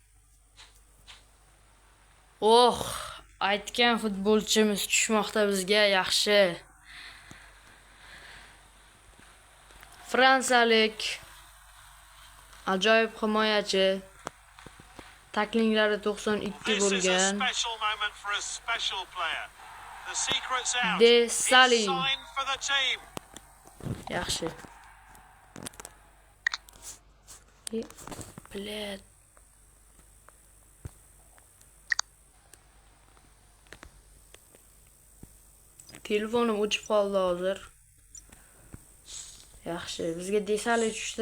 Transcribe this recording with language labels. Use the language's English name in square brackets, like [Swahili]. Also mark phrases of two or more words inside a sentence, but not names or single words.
[Uzbek] Aytgan futbolchimiz tushmoqda bizga, yaxshi. Fransiyalik ajoyib himoyachi. Taklinglari 92 [English] This is a [Uzbek] bo'lgan. [English] special moment for a special player. The secret's out. Desali. It's signed for the team. [Uzbek] Yaxshi. Blet. Telefonim o'chib qoldi hozir. Yaxshi, bizga Desali tushdi.